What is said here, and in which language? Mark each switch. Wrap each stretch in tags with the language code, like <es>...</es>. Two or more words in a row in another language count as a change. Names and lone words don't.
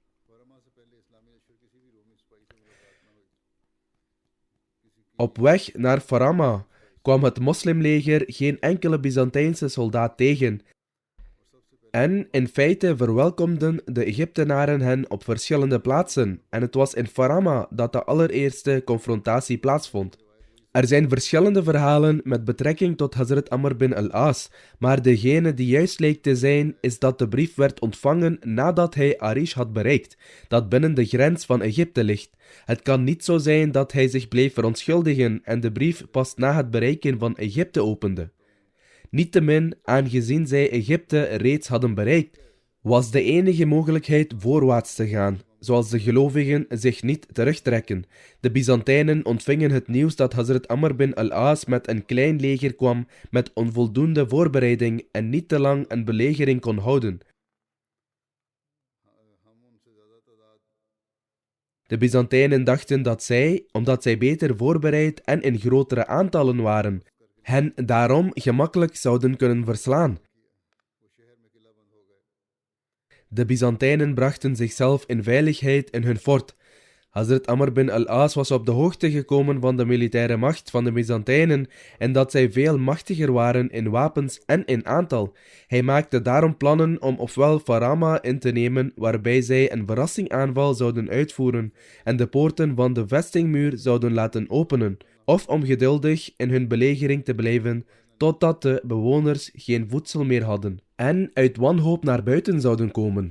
<nl>Op weg naar Farama kwam het moslimleger geen enkele Byzantijnse soldaat tegen. En in feite verwelkomden de Egyptenaren hen op verschillende plaatsen en het was in Farama dat de allereerste confrontatie plaatsvond. Er zijn verschillende verhalen met betrekking tot Hazrat Amr bin al-As, maar degene die juist leek te zijn is dat de brief werd ontvangen nadat hij Arish had bereikt, dat binnen de grens van Egypte ligt. Het kan niet zo zijn dat hij zich bleef verontschuldigen en de brief pas na het bereiken van Egypte opende. Niettemin, aangezien zij Egypte reeds hadden bereikt, was de enige mogelijkheid voorwaarts te gaan, zoals de gelovigen zich niet terugtrekken. De Byzantijnen ontvingen het nieuws dat Hazrat Amr bin al-As met een klein leger kwam met onvoldoende voorbereiding en niet te lang een belegering kon houden. De Byzantijnen dachten dat zij, omdat zij beter voorbereid en in grotere aantallen waren, hen daarom gemakkelijk zouden kunnen verslaan. De Byzantijnen brachten zichzelf in veiligheid in hun fort. Hazrat Amr bin al-As was op de hoogte gekomen van de militaire macht van de Byzantijnen en dat zij veel machtiger waren in wapens en in aantal. Hij maakte daarom plannen om ofwel Farama in te nemen, waarbij zij een verrassingsaanval zouden uitvoeren en de poorten van de vestingmuur zouden laten openen, of om geduldig in hun belegering te blijven totdat de bewoners geen voedsel meer hadden en uit wanhoop naar buiten zouden komen.</nl>